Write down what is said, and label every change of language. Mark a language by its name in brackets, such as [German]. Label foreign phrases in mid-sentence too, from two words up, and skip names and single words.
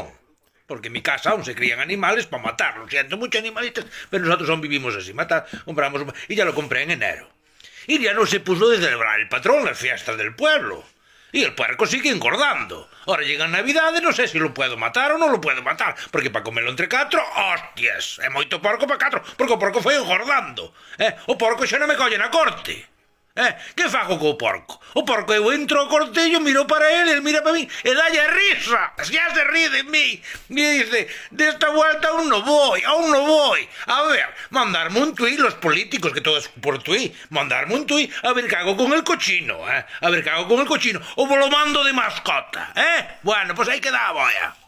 [Spanish] Porque en mi casa aún se crían animales para matarlos. Siento muchos animalitos, pero nosotros aún vivimos así. Compramos y ya lo compré en enero. Y ya no se puso de celebrar el patrón las fiestas del pueblo. Y el puerco sigue engordando. Ahora llegan Navidades, no sé si lo puedo matar o no lo puedo matar. [Galician] Porque para comerlo entre catro, hostias, é moito porco para catro, porque o porco foi engordando. O porco xa non me collen a corte. Que fago co porco? O porco eu entro ao cortello, miro para ele mira para mí, e dalle risa. Xa se ríe de mí. [Spanish] Me dice, desta vuelta aún no voy, aún no voy. A ver, mandarme un tuit los políticos, que todo es por tuit, mandarme un tuit, a ver qué hago con el cochino, A ver qué hago con el cochino. O lo mando de mascota, Bueno, pues ahí queda, boya.